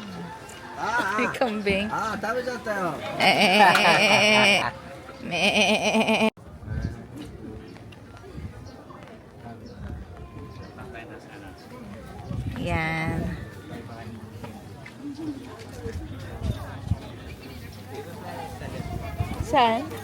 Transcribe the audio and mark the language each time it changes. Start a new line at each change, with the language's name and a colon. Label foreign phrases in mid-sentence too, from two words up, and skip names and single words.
Filipino: May kambing.
Japanese: 食べちゃったよ。
Filipino: Me. Yan. Saan?